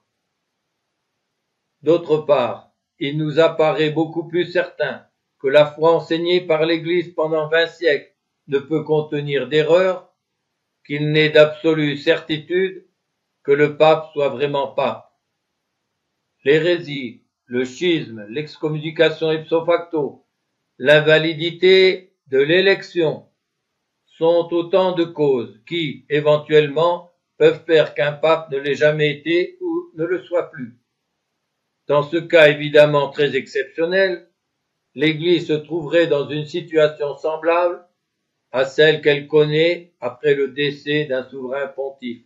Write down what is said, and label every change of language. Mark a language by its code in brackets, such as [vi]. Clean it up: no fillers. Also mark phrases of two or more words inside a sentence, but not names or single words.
[fr] D'autre part, il nous apparaît beaucoup plus certain que la foi enseignée par l'Église pendant 20 siècles ne peut contenir d'erreur, qu'il n'est d'absolue certitude que le pape soit vraiment pape. L'hérésie, le schisme, l'excommunication [la] ipso facto, [fr] l'invalidité de l'élection sont autant de causes qui, éventuellement, peuvent faire qu'un pape ne l'ait jamais été ou ne le soit plus. Dans ce cas évidemment très exceptionnel, l'Église se trouverait dans une situation semblable à celle qu'elle connaît après le décès d'un souverain pontife.